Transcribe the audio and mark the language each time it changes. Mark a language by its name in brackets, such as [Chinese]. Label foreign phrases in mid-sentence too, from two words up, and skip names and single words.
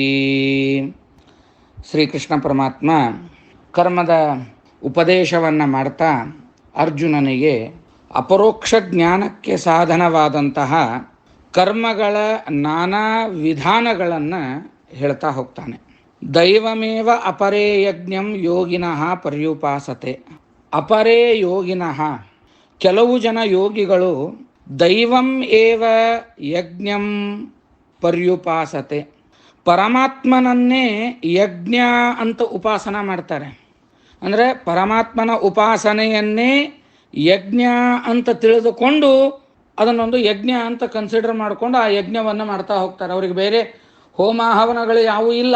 [Kannada] ಶ್ರೀಕೃಷ್ಣ ಪರಮಾತ್ಮ ಕರ್ಮದ ಉಪದೇಶವನ್ನು ಮಾಡ್ತಾ ಅರ್ಜುನನಿಗೆ ಅಪರೋಕ್ಷ ಜ್ಞಾನಕ್ಕೆ ಸಾಧನವಾದಂತಹ ಕರ್ಮಗಳ ನಾನಾ ವಿಧಾನಗಳನ್ನು ಹೇಳ್ತಾ ಹೋಗ್ತಾನೆ. [Sanskrit] ದೈವಮೇವ ಅಪರೇ ಯಜ್ಞಂ ಯೋಗಿನಃ ಪರ್ಯುಪಾಸತೆ. ಅಪರೇ ಯೋಗಿನಃ, [Kannada] ಕೆಲವು ಜನ ಯೋಗಿಗಳು [Sanskrit] ದೈವಂ ಏವ ಯಜ್ಞಂ ಪರ್ಯುಪಾಸತೆ. [Kannada] ಪರಮಾತ್ಮನನ್ನೇ ಯಜ್ಞ ಅಂತ ಉಪಾಸನ ಮಾಡ್ತಾರೆ. ಅಂದರೆ ಪರಮಾತ್ಮನ ಉಪಾಸನೆಯನ್ನೇ ಯಜ್ಞ ಅಂತ ತಿಳಿದುಕೊಂಡು ಅದನ್ನೊಂದು ಯಜ್ಞ ಅಂತ ಕನ್ಸಿಡರ್ ಮಾಡಿಕೊಂಡು ಆ ಯಜ್ಞವನ್ನು ಮಾಡ್ತಾ ಹೋಗ್ತಾರೆ. ಅವರಿಗೆ ಬೇರೆ ಹೋಮ ಹವನಗಳು ಯಾವುವೂ ಇಲ್ಲ.